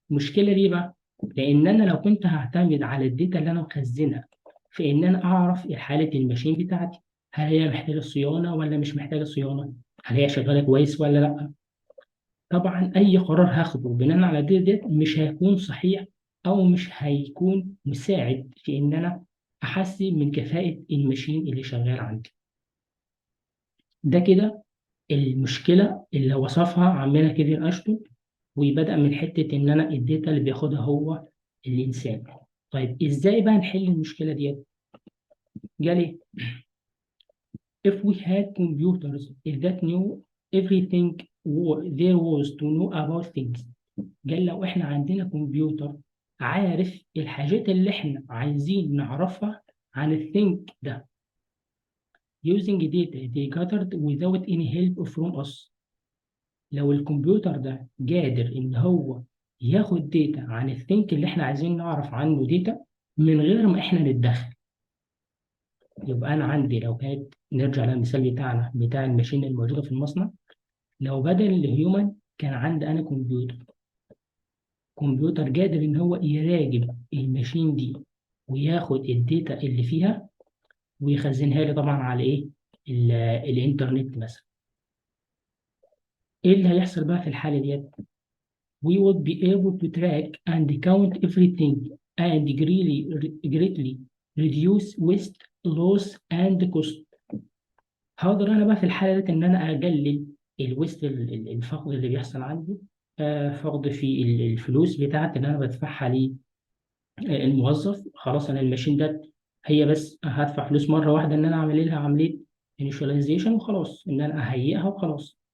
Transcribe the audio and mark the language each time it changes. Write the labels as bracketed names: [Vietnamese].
[Arabic] المشكلة ليه بقى؟ لأن أنا لو كنت هعتمد على الداتا اللي أنا مخزنها في إن أنا أعرف حالة الماشين بتاعتي، هل هي محتاجة صيانة ولا مش محتاجة صيانة؟ هل هي شغالة كويس ولا لأ؟ طبعا أي قرار هاخده بناء على الداتا ديت مش هيكون صحيح، أو مش هيكون مساعد في إن أنا أحسن من كفاءة الماشين اللي شغال عندي. ده كده المشكلة اللي وصفها عمنا كيفن أشتون، وبدأ من حتة إن أنا الداتا اللي بياخدها هو الإنسان. طيب إزاي بقى نحل المشكلة ديت؟ قال إيه؟ [English] If we had computers that knew everything there was to know about things. [Arabic] قال لو إحنا عندنا كمبيوتر عارف الحاجات اللي إحنا عايزين نعرفها عن الثينك ده، [English] using data they gathered without any help from us. [Arabic] لو الكمبيوتر ده قادر إن هو ياخد داتا عن الثينك اللي إحنا عايزين نعرف عنه داتا من غير ما إحنا نتدخل، يبقى أنا عندي، لو كانت نرجع للمثال بتاعنا بتاع الماشين الموجودة في المصنع، لو بدل الهيومن كان عندي أنا كمبيوتر قادر إن هو يراقب الماشين دي وياخد الداتا اللي فيها ويخزنها لي طبعا على إيه؟ الإنترنت مثلا. إيه اللي هيحصل بقى في الحالة ديت؟ [English] we would be able to track and count everything and greatly reduce waste, loss and cost. [Arabic] هقدر انا بقى في الحاله دي ان انا اقلل الويست، الفقد اللي بيحصل عندي، فقد في الفلوس بتاعتي اللي انا بدفعها للموظف. خلاص انا الماشين ده هي بس هدفع فلوس مره واحده ان انا اعمل لها عمليه انيشاليزيشن وخلاص، ان انا اهيئها وخلاص.